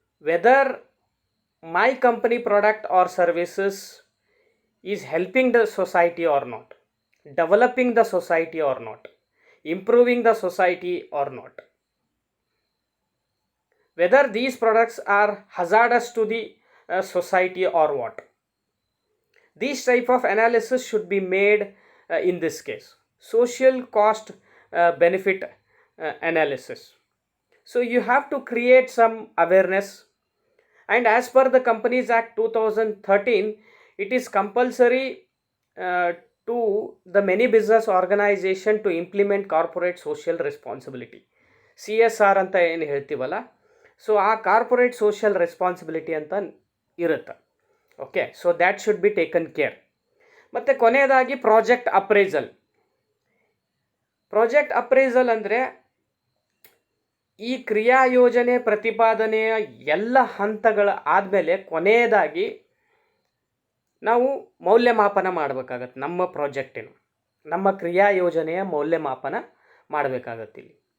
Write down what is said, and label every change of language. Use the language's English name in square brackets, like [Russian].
[English] Whether my company product or services is helping the society or not, developing the society or not, improving the society or not, whether these products are hazardous to the society or what. These type of analysis should be made in this case. Social cost benefit analysis. So you have to create some awareness, and as per the Companies Act 2013, it is compulsory to the many business organization to implement corporate social responsibility, CSR [Kannada] ಅಂತ ಏನು ಹೇಳ್ತೀವಲ್ಲ. So ಆ corporate social responsibility ಅಂತ ಇರುತ್ತೆ. [English] Okay, so that should be taken care. [Kannada] ಮತ್ತು ಕೊನೆಯದಾಗಿ project appraisal. Project appraisal ಅಂದರೆ ಈ ಕ್ರಿಯಾ ಯೋಜನೆ ಪ್ರತಿಪಾದನೆಯ ಎಲ್ಲ ಹಂತಗಳ ಆದಮೇಲೆ ಕೊನೆಯದಾಗಿ ನಾವು ಮೌಲ್ಯಮಾಪನ ಮಾಡಬೇಕಾಗತ್ತೆ. ನಮ್ಮ ಪ್ರಾಜೆಕ್ಟಿನ, ನಮ್ಮ ಕ್ರಿಯಾ ಯೋಜನೆಯ ಮೌಲ್ಯಮಾಪನ ಮಾಡಬೇಕಾಗತ್ತೆ ಇಲ್ಲಿ.